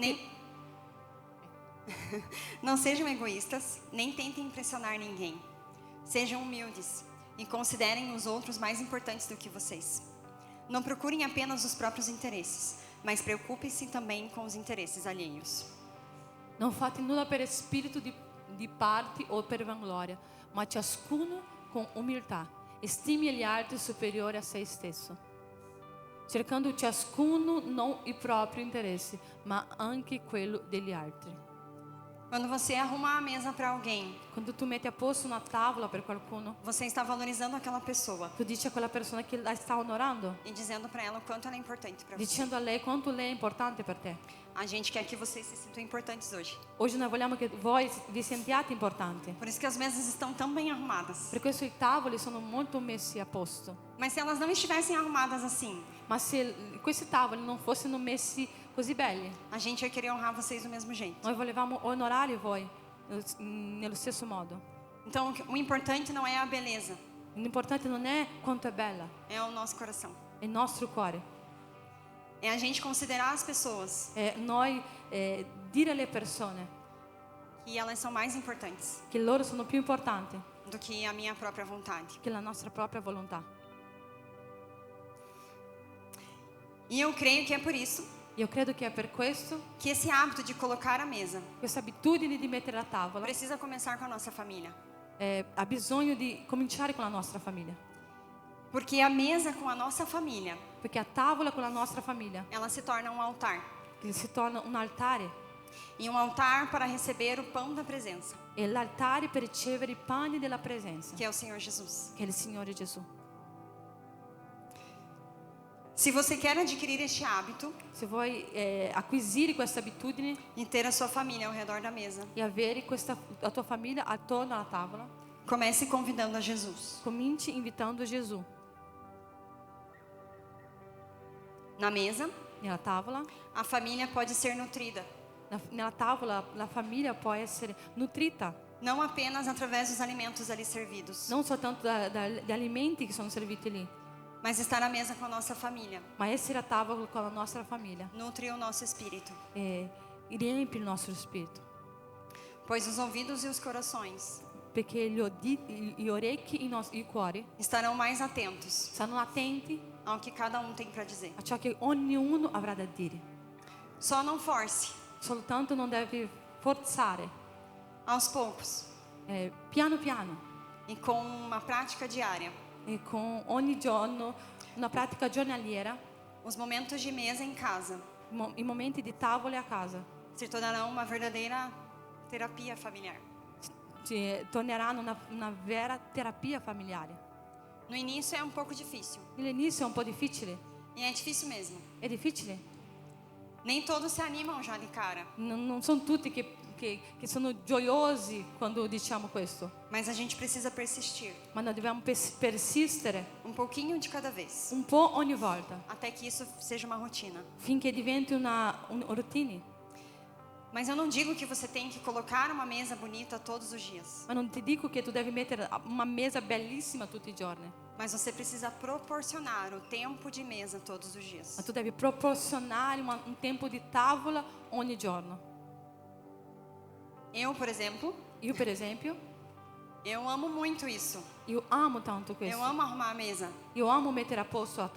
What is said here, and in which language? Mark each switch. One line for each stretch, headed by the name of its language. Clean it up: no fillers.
Portuguese: Nem- Não sejam egoístas, nem tentem impressionar ninguém. Sejam humildes e considerem os outros mais importantes do que vocês. Não procurem apenas os próprios interesses, mas preocupem-se também com os interesses alheios.
Italian: non fate nulla per spirito di parte o per vanglória, ma ciascuno con umiltà estimi gli altri superiori a se stesso, cercando ciascuno non il proprio interesse, ma anche quello degli altri.
Portuguese: Quando você arruma a mesa para alguém,
Italian: Quando tu metti a posto una tavola per qualcuno,
Portuguese: você está valorizando aquela pessoa
Italian: tu dici a quella persona che la sta onorando,
Portuguese: e dizendo para ela o quanto ela é importante para você.
Italian: dicendo a lei quanto lei è importante per te.
Portuguese: A gente quer que vocês se sintam importantes hoje.
Italian: Oggi noi vogliamo che voi vi sentiate importanti.
Portuguese: Por isso que as mesas estão tão bem arrumadas.
Italian: Per questo i tavoli sono molto messi a posto.
Portuguese: Mas se elas não estivessem arrumadas assim,
Italian: Ma se questi tavoli non fossero messi così belli,
Portuguese: a gente ia querer honrar vocês do mesmo jeito.
Italian: noi volevamo onorare voi nello stesso modo.
Portuguese: Então, o importante não é a beleza,
Italian: L'importante non è quanto è bella,
Portuguese: é o nosso coração.
Italian: è il nostro cuore.
Portuguese: É a gente considerar as pessoas
Italian: È noi dire alle persone
Portuguese: que elas são mais importantes
Italian: che loro sono più importanti
Portuguese: do que a minha própria vontade.
Italian: che la nostra propria volontà.
Portuguese: E eu creio que é por isso
Italian: Io credo che è per questo
Portuguese: que esse hábito de colocar a mesa
Italian: questa abitudine di mettere la tavola
Portuguese: precisa começar com a nossa família.
Italian: ha bisogno di cominciare con la nostra famiglia.
Portuguese: Porque a mesa com a nossa família,
Italian: Perché a tavola con la nostra famiglia
Portuguese: ela se torna um altar.
Italian: che si torna un altare,
Portuguese: E um altar para receber o pão da presença,
Italian: è l'altare per ricevere i pani della presenza,
Portuguese: que é o Senhor Jesus.
Italian: che è il Signore Gesù.
Portuguese: Se você quer adquirir este hábito
Italian: Se vuoi acquisire questa abitudine
Portuguese: e ter a sua família ao redor da mesa,
Italian: e avere la tua famiglia attorno alla tavola,
Portuguese: comece convidando a Jesus.
Italian: cominci invitando Gesù.
Portuguese: Na mesa,
Italian: Nella tavola,
Portuguese: a família pode ser nutrida,
Italian: nella tavola la famiglia può essere nutrita,
Portuguese: não apenas através dos alimentos ali servidos,
Italian: non soltanto dagli alimenti che sono serviti lì,
Portuguese: mas estar à mesa com a nossa família
Italian: ma essere a tavola con la nostra famiglia
Portuguese: nutre o nosso espírito,
Italian: e riempie il nostro spirito.
Portuguese: pois os ouvidos e os corações
Italian: Perché gli orecchi e i cuori
Portuguese: estarão mais atentos
Italian: saranno attenti
Portuguese: ao que cada um tem para dizer.
Italian: a ciò che ognuno avrà da dire.
Portuguese: Só não force,
Italian: Soltanto non devi forzare,
Portuguese: aos poucos
Italian: piano piano,
Portuguese: e com uma prática diária,
Italian: e con ogni giorno, una pratica giornaliera,
Portuguese: os momentos de mesa em casa
Italian: i momenti di tavole a casa
Portuguese: se tornarão uma verdadeira terapia familiar.
Italian: torneranno una vera terapia familiare.
Portuguese: No início é um pouco difícil,
Italian: All'inizio è un po' difficile,
Portuguese: e é difícil mesmo.
Italian: è difficile.
Portuguese: Nem todos se animam já de cara,
Italian: Non sono tutti che sono gioiosi quando diciamo questo,
Portuguese: mas a gente precisa persistir,
Italian: ma noi dobbiamo persistere
Portuguese: um pouquinho de cada vez,
Italian: un po' ogni volta
Portuguese: até que isso seja uma rotina.
Italian: finché diventi una routine.
Portuguese: Mas eu não digo que você tem que colocar uma mesa bonita todos os dias,
Italian: Ma non ti dico che tu devi mettere una mesa bellissima tutti i giorni,
Portuguese: mas você precisa proporcionar o tempo de mesa todos os dias.
Italian: ma tu devi proporzionare un tempo di tavola ogni giorno.
Portuguese: Eu, por exemplo,
Italian: Io per esempio,
Portuguese: eu amo muito isso.
Italian: io amo tanto questo.
Portuguese: Eu amo arrumar a mesa.
Italian: Io amo mettere a posto la